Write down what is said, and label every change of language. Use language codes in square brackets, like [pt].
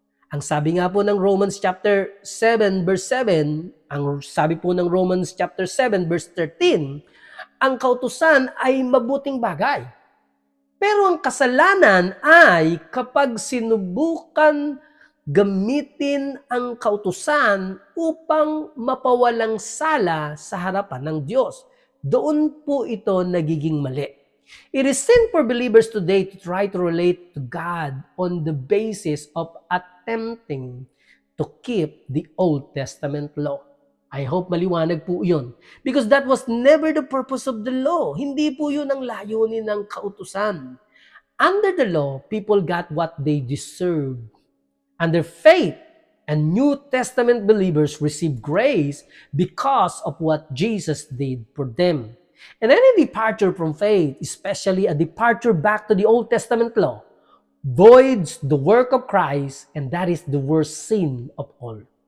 [tl] Ang sabi nga po ng Romans chapter 7 verse 7, ang sabi po ng Romans chapter 7 verse 13, ang kautusan ay mabuting bagay. Pero ang kasalanan ay kapag sinubukan gamitin ang kautusan upang mapawalang sala sa harapan ng Diyos. Doon po ito nagiging mali. [en] It is sin for believers today to try to relate to God on the basis of attempting to keep the Old Testament law. I hope [tl] maliwanag po yun. [en] Because that was never the purpose of the law. [tl] Hindi po yun ang layunin ng kautusan. [en] Under the law, people got what they deserved. Under faith, and New Testament believers receive grace because of what Jesus did for them. And any departure from faith, especially a departure back to the Old Testament law, voids the work of Christ, and that is the worst sin of all.